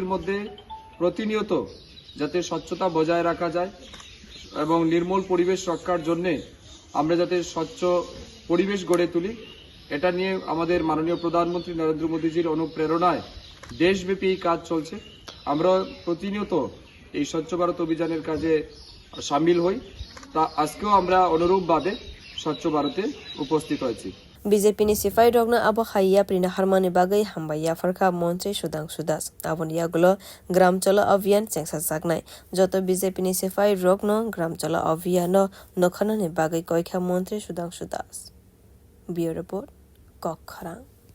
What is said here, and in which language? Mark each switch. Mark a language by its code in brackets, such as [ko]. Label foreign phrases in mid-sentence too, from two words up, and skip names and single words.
[bn] মধ্যে প্রতিনিয়ত যাতে স্বচ্ছতা বজায় রাখা যায় এবং নির্মল পরিবেশ রক্ষার জন্য আমরা যাতে স্বচ্ছ পরিবেশ গড়ে তুলি এটা নিয়ে আমাদের মাননীয় প্রধানমন্ত্রী নরেন্দ্র মোদীজির অনুপ্রেরণায় দেশব্যাপী কাজ চলছে আমরা প্রতিনিয়ত এই স্বচ্ছ ভারত অভিযানের কাজে শামিল হই তা আজকেও আমরা অনুরূপভাবে স্বচ্ছ ভারতে উপস্থিত হয়েছি [trp] BJP ni Sifai Rog na abo khaiya prina harmani bagai hambaya farkha montri Sudhangshu abon yagulo gram cholo abhiyan chengsa sagnai joto BJP ni Sifai Rog no gram cholo abhiyan no nokhana ni bagai koikha montri Sudhangshu [en] Bureau Report [trp] Kokharang